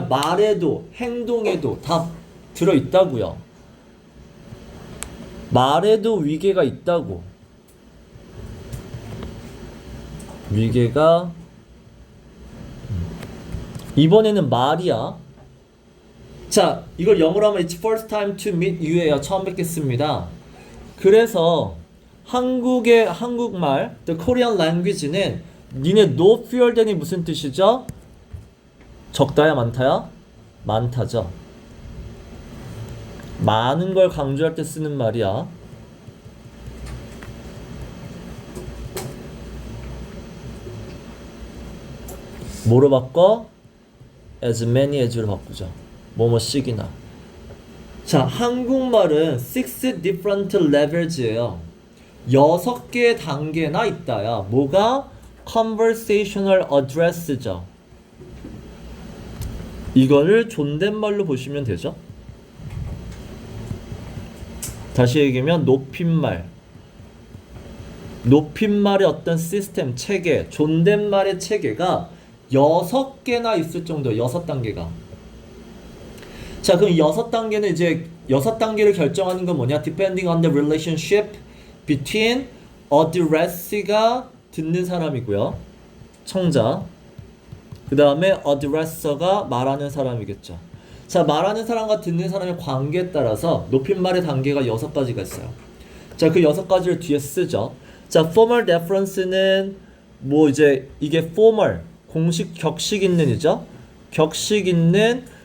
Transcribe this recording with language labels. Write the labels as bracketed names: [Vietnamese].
[Korean] 말에도 행동에도 다 들어있다고요. 말에도 위계가 있다고. 위계가 이번에는 말이야. 자, 이걸 영어로 하면 [English] It's first time to meet you예요. [Korean] 처음 뵙겠습니다. 그래서 한국말 [English] The Korean language [Korean] 는 니네 [English] no fewer than [Korean] 이 무슨 뜻이죠? 적다야 많다야? 많다죠. 많은 걸 강조할 때 쓰는 말이야. 뭐로 바꿔? [English] as many as로 [Korean] 바꾸죠. 뭐뭐씩이나. 자, 한국말은 [English] 6 different levels [Korean] 예요. 6개의 단계나 있다야. 뭐가? [English] conversational address [Korean] 죠. 이거를 존댓말로 보시면 되죠. 다시 얘기하면 높임말. 높임말의 어떤 시스템, 체계, 존댓말의 체계가 6개나 있을 정도예요. 6단계가. 자, 그럼 6단계는 이제 6단계를 결정하는 건 뭐냐? [English] Depending on the relationship between addressee가 [Korean] 듣는 사람이고요. 청자. 그 다음에 addresser가 말하는 사람이겠죠. 자, 말하는 사람과 듣는 사람의 관계에 따라서 높임말의 단계가 6가지가 있어요. 자, 그 6가지를 뒤에 쓰죠. 자, [English] formal deference [Korean] 는 뭐 이제 이게 formal, 공식 격식 있는이죠. 격식 있는